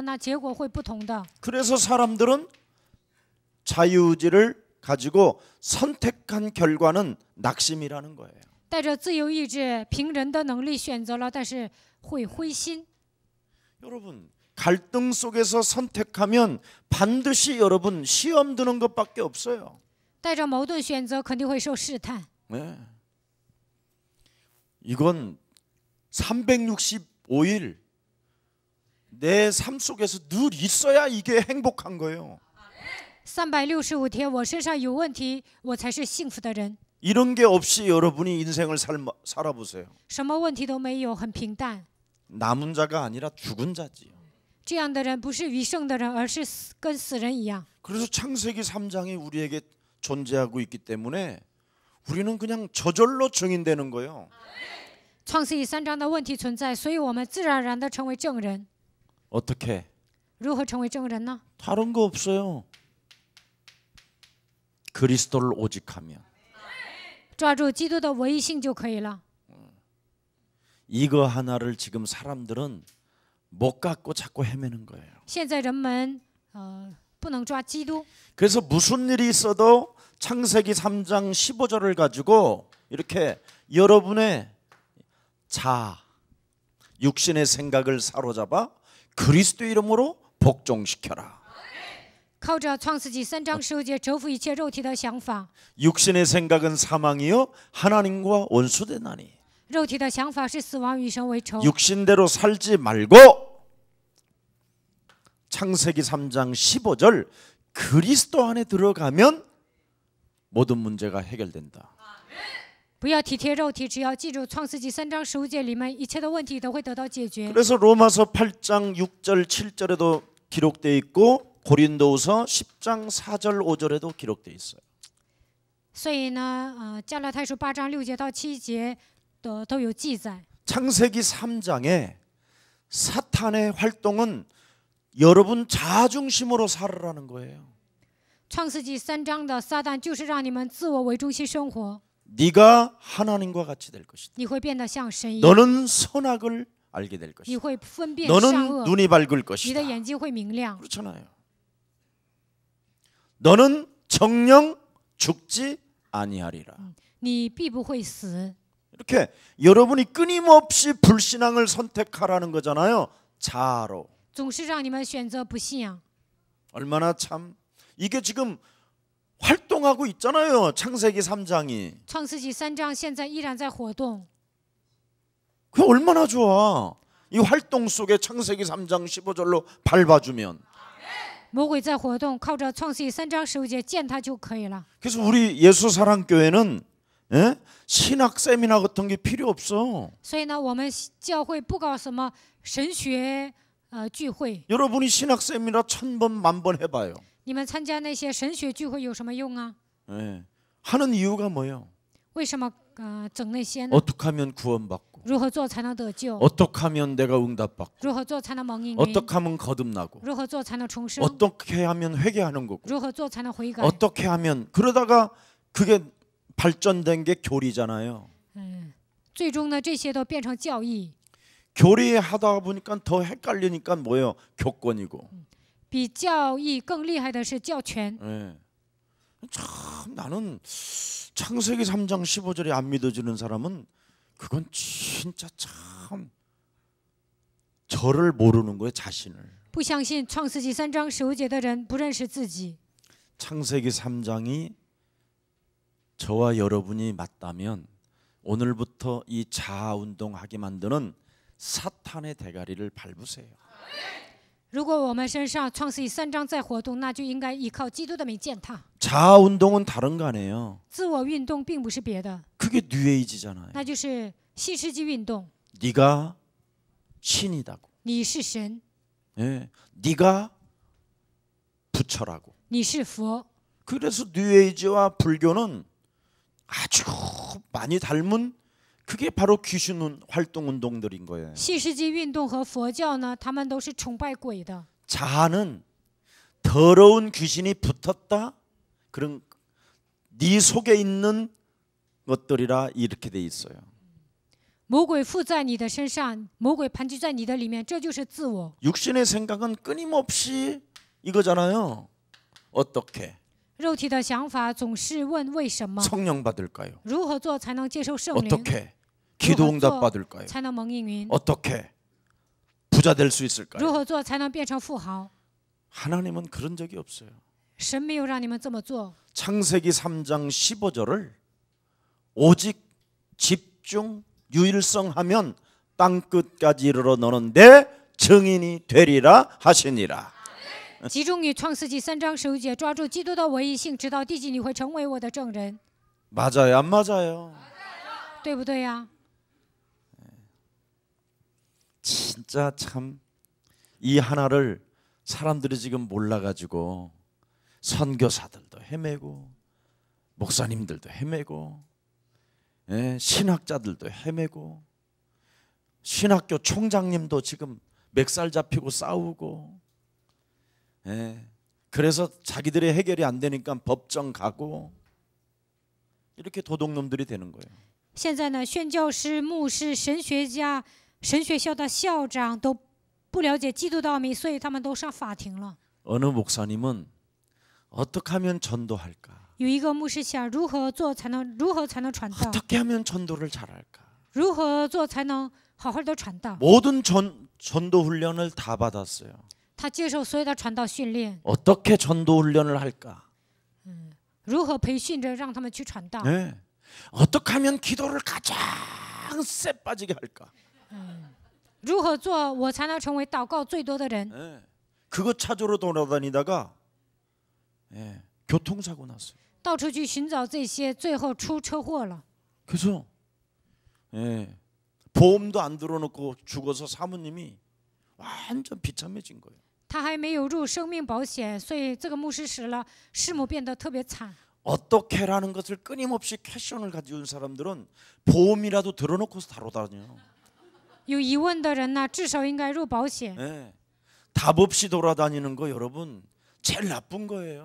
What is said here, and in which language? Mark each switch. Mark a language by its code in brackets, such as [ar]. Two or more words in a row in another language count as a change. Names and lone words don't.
[zh] 那结果会不同的。 [ko] 그래서 사람들은 자유의지를 가지고 선택한 결과는 낙심이라는 거예요. [zh] 带着自由意志，凭人的能力选择了，但是会灰心。 [ko] 여러분 갈등 속에서 선택하면 반드시 여러분 시험 드는 것밖에 없어요. [zh] 带着矛盾选择，肯定会受试探。 [ko] 네. 이건 365일 내 삶 속에서 늘 있어야 이게 행복한 거예요. [zh] 365 天，我身上有问题，我才是幸福的人。 [ko] 이런 게 없이 여러분이 인생을 살아보세요. [zh] 什么问题都没有，很平淡。 [ko] 남은 자가 아니라 죽은 자지요. [zh] 这样的人不是余剩的人，而是跟死人一样。 [ko] 그래서 창세기 3장이 우리에게 존재하고 있기 때문에 우리는 그냥 저절로 증인되는 거예요. [zh] 创世记3章的问题存在，所以我们自然而然的成为证人。 [ko] 어떻게? [zh] 如何成为证人呢？ [ko] 다른 거 없어요. 그리스도를 오직하면. [zh] 抓住基督的唯一性就可以了。 [ko] 이거 하나를 지금 사람들은 못 갖고 자꾸 헤매는 거예요. [zh] 现在人们不能抓基督， [ko] 그래서 무슨 일이 있어도 창세기 3장 15절을 가지고 이렇게 여러분의 육신의 생각을 사로잡아 그리스도 이름으로 복종시켜라. [zh] 靠着创世纪3章15节折服一切肉体的想法。 [ko] 육신의 생각은 사망이요 하나님과 원수되나니. [zh] 肉体的想法是死亡，与神为仇。 [ko] 육신대로 살지 말고 창세기 3장 15절 그리스도 안에 들어가면 모든 문제가 해결된다. [zh] 不要体贴肉体，只要记住创世纪3章15节里面一切的问题都会得到解决。 [ko] 그래서 로마서 8장 6절 7절에도 기록되어 있고 고린도후서 10장 4절 5절에도 기록되어 있어요. [zh] 所以呢，加拉太书8章6节到7节都有记载。 [ko] 창세기 3장에 사탄의 활동은 여러분 자중심으로 살으라는 거예요. [zh] 创世纪3章的撒旦就是让你们自我为中心生活， [ko] 네가 하나님과 같이 될 것이다. [zh] 你会变得像神一样， [ko] 너는 선악을 알게 될 [zh] 你 [ko] 것이다. [zh] 会分辨善 [ko] 너는 [zh] 恶， [ko] 눈이 밝을 [zh] 你的 [ko] 것이다. [zh] 眼睛会明亮， [ko] 그렇잖아요. 너는 정령 죽지 아니하리라. [zh] 你必不会死。 [ko] 이렇게 여러분이 끊임없이 불신앙을 선택하라는 거잖아요. 자아로. [zh] 总是让你们选择不信仰。 [ko] 얼마나 참 이게 지금 활동하고 있잖아요. 창세기 3장이. [zh] 创世纪3章现在依然在活动， [ko] 그 얼마나 좋아. 이 활동 속에 창세기 3장 15절로 밟아주면. [zh] 魔鬼在活动，靠着创世纪3章15节见他就可以了。 [ko] 그래서 우리 예수사랑교회는 신학 세미나 같은 게 필요 없어. [zh] 所以呢，我们教会不搞什么神学聚会。 [ko] 여러분이 신학 세미나 1000번 10,000번 해봐요. [zh] 你们参加那些神学聚会有什么用啊？ [ko] 하는 이유가 뭐예요? [zh] 为什么整那些呢？ [ko] 어떻게 하면 구원받고 [zh] 如何做才能得救？ [ko] 어떻게 하면 내가 응답받고 [zh] 如何做才能蒙应允？ [ko] 어떻게 하면 거듭나고 [zh] 如何做才能重生？ [ko] 어떻게 하면 회개하는 거고 [zh] 如何做才能悔改？ [ko] 어떻게 하면 그러다가 그게 발전된 게 교리잖아요. [zh] 最终呢，这些都变成教义。 [ko] 교리하다 보니까 더 헷갈리니까 뭐예요? 교권이고. [zh] 比教义更厉害的是教权。 [ko] 참 나는 창세기 3장 15절이 안 믿어지는 사람은 그건 진짜 참 저를 모르는 거예요. 자신을. [zh] 不相信创世纪3章15节的人不认识自己。 [ko] 창세기 3장이 저와 여러분이 맞다면 오늘부터 이 자아 운동하게 만드는 사탄의 대가리를 밟으세요. [zh] 如果我们身上创世纪3章在活动，那就应该依靠基督的名践踏。 [ko] 자아 운동은 다른 거 아니에요. [zh] 自我运动并不是别的， [ko] 그게 뉴에이지잖아요. [zh] 那就是新世纪运动。 [ko] 네가 신이다고. [zh] 你是神， [ko] 네가 부처라고. [zh] 你是佛。 [ko] 그래서 뉴에이지와 불교는 아주 많이 닮은 그게 바로 귀신 활동 운동들인 거예요. [zh] 新世纪运动和佛教呢，他们都是崇拜鬼的。 [ko] 자아는 더러운 귀신이 붙었다. 그런 네 속에 있는 것들이라 이렇게 돼 있어요. [zh] 魔鬼附在你的身上，魔鬼盘踞在你的里面，这就是自我。 [ko] 육신의 생각은 끊임없이 이거잖아요. 어떻게 [zh] 肉体的想法总是问为什么， [ko] 성령 받을까요? [zh] 如何做才能接受圣灵， [ko] 어떻게 기도 응답 받을까요? [zh] 才能蒙应允， [ko] 어떻게 부자 될 수 있을까요? [zh] 如何做才能变成富豪？ [ko] 하나님은 그런 적이 없어요. [zh] 神没有让你们这么做。 [ko] 창세기 3장 15절을 오직 집중 유일성하면 땅 끝까지 이르러 너는 내 증인이 되리라 하시니라. [zh] 集中于创世纪3章15节，抓住基督的唯一性，直到地极，你会成为我的证人， [ko] 맞아요, 안 맞아요? [zh] 对不对呀？ [ko] 진짜 참 이 하나를 사람들이 지금 몰라가지고 선교사들도 헤매고 목사님들도 헤매고 신학자들도 헤매고 신학교 총장님도 지금 멱살 잡히고 싸우고 그래서 자기들의 해결이 안 되니까 법정 가고 이렇게 도둑놈들이 되는 거예요. [zh] 现在呢，宣教师、牧师、神学家、神学校的校长都不了解基督的奥秘，所以他们都上法庭了。 [ko] 어느 목사님은 어떻게 하면 전도할까? [zh] 有一个牧师想如何才能传道， [ko] 어떻게 하면 전도를 잘할까? [zh] 如何做才能好好的传道？ [ko] 모든 전도 훈련을 다 받았어요. [zh] 他接受所有的传道训练， [ko] 어떻게 전도 훈련을 할까? [zh] 如何培训着让他们去传道？ [ko] 네. 어떻게 하면 기도를 가장 쎄 빠지게 할까? [zh] 如何做我才能成为祷告最多的人？ [ko] 네. 그거 찾으러 돌아다니다가 교통사고 났어요. [zh] 到处去寻找这些，最后出车祸了。 [ko] 그래서 보험도 안 들어놓고 죽어서 사모님이 완전 비참해진 거예요. [zh] 他还没有入生命保险，所以这个牧师死了，师母变得特别惨。 [ko] 어떻게라는 것을 끊임없이 퀘션을 가지고 있는 사람들은 보험이라도 들어놓고서 다뤄다녀. [zh] 有疑问的人呢，至少应该入保险。 [ko] 답 없이 돌아다니는 거 여러분 제일 나쁜 거예요.